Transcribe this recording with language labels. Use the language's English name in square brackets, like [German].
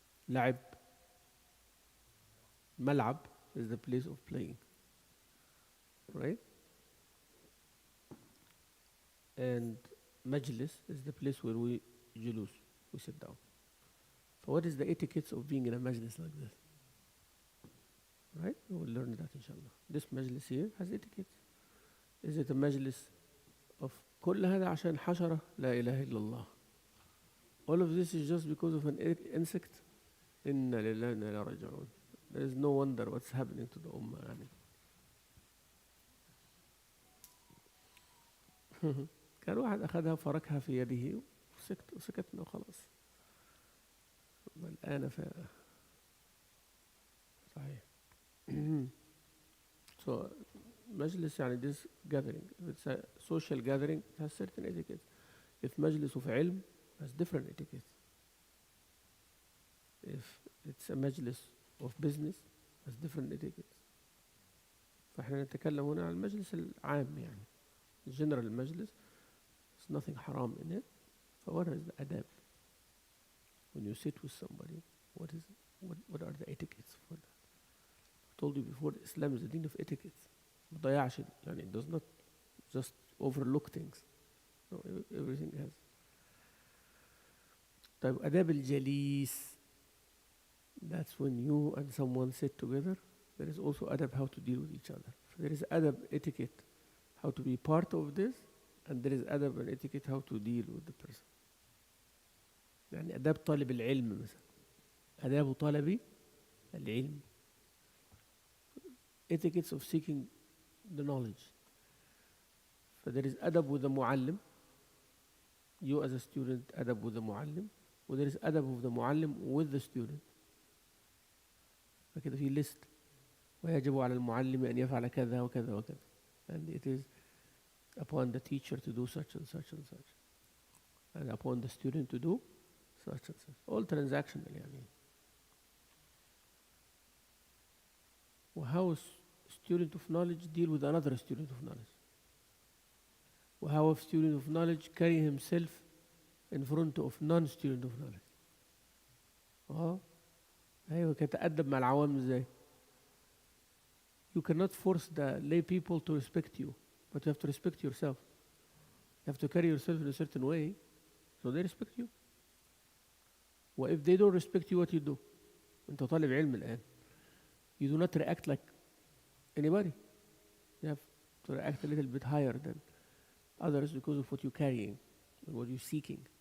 [English] La'ib, mal'ab is the place of playing. Right? And majlis is the place where we julus, we sit down. So what is the etiquette of being in a majlis like this? Right? We will learn that inshallah. This majlis here has etiquette. Is it a majlis of [Arabic] كل هذا عشان حشرة لا إله إلا الله. [English] All of this is just because of an insect. [Arabic] إنا لله وإنا إليه راجعون. [English] There is no wonder what's happening to the ummah. [Arabic] كان واحد أخذها فركها في يده وسكتنا وخلاص. الآن صحيح. [English] So [Arabic] مجلس يعني [English] this gathering. If it's a social gathering, it has certain etiquette. If مجلس of علم, it has different etiquette. If it's a مجلس of business, it has different etiquette. [Arabic] فإحنا نتكلم هنا عن المجلس العام يعني. [English] General المجلس, there's nothing haram in it. So what is the adab? When you sit with somebody, what are the etiquettes for that? I told you before, Islam is a deen of etiquette. It does not just overlook things. No, everything has. [Arabic] طيب [English] adab al-jalis, that's when you and someone sit together. There is also adab how to deal with each other. So there is adab etiquette how to be part of this, and there is adab and etiquette how to deal with the person. [Arabic] يعني أداب طالب العلم مثلا. أداب طالب العلم. [English] Etiquettes of seeking the knowledge. So there is adab with the muallim. You as a student, adab with the muallim. Or there is adab with the muallim with the student. [Arabic] فكده في list. ويجب على المعلم أن يفعل كذا وكذا وكذا. [English] And it is upon the teacher to do such and such and such. And upon the student to do such and such. All transactional يعني. [Arabic] وهو [English] student of knowledge deal with another student of knowledge. [Arabic] وهو [English] student of knowledge carry himself in front of non-student of knowledge. [Arabic] أيوة كتأدب مع العوام ازاي. [English] You cannot force the lay people to respect you, but you have to respect yourself. You have to carry yourself in a certain way, so they respect you. Well, if they don't respect you, what you do? [Arabic] أنت طالب علم الآن. [English] You do not react like anybody. You have to react a little bit higher than others because of what you're carrying and what you're seeking.